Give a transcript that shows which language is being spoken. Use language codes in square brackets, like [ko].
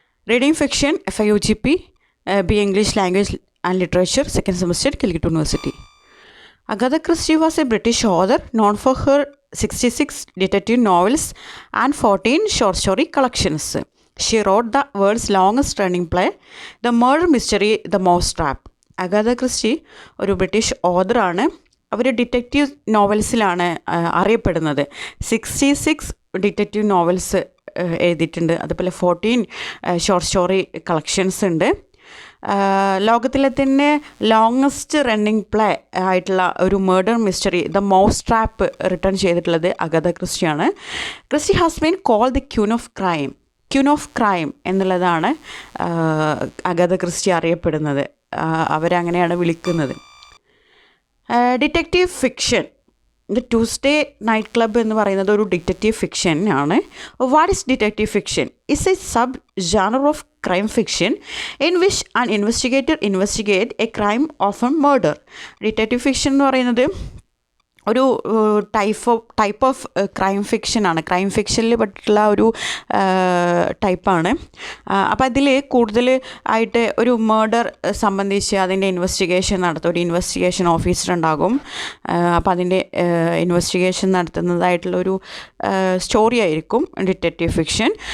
[en] Reading fiction, FIUGP, B English Language and Literature, second semester, Calicut University. Agatha Christie was a British author known for her 66 detective novels and 14 short story collections. She wrote the world's longest running play, The Murder Mystery, The Mousetrap. [ml] അഗാഥ Christy ഒരു British ഓഥറാണ്. അവർ detective നോവൽസിലാണ് അറിയപ്പെടുന്നത്. 66 detective novels എഴുതിയിട്ടുണ്ട്. അതുപോലെ 14 short story collections ഉണ്ട്. ലോകത്തിലെ തന്നെ longest running play ആയിട്ടുള്ള ഒരു murder mystery the mouse trap return ചെയ്തിട്ടുള്ളത് അഗാഥ ക്രിസ്റ്റിയാണ്. [en] Christie has been called the queen of crime [ml] എന്നുള്ളതാണ് അഗാഥ ക്രിസ്റ്റി അറിയപ്പെടുന്നത്. അവരങ്ങനെയാണ് വിളിക്കുന്നത്. Detective fiction, the Tuesday night club എന്ന് പറയുന്നത് ഒരു ഡിറ്റക്റ്റീവ് ഫിക്ഷൻ ആണ്. [en] What is detective fiction? It's a subgenre of crime fiction in which an investigator investigate a crime of a murder. [ml] Detective fiction എന്ന് പറയുന്നത് ഒരു type of crime ഫിക്ഷനാണ്. Crime ഫിക്ഷനിൽ പെട്ടിട്ടുള്ള ഒരു ടൈപ്പാണ്. അപ്പോൾ അതിൽ കൂടുതൽ ആയിട്ട് ഒരു മർഡർ സംബന്ധിച്ച് അതിൻ്റെ ഇൻവെസ്റ്റിഗേഷൻ നടത്തും. ഒരു ഇൻവെസ്റ്റിഗേഷൻ ഓഫീസർ ഉണ്ടാകും. അപ്പോൾ അതിൻ്റെ ഇൻവെസ്റ്റിഗേഷൻ നടത്തുന്നതായിട്ടുള്ളൊരു സ്റ്റോറി ആയിരിക്കും ഡിറ്റക്റ്റീവ് ഫിക്ഷൻ.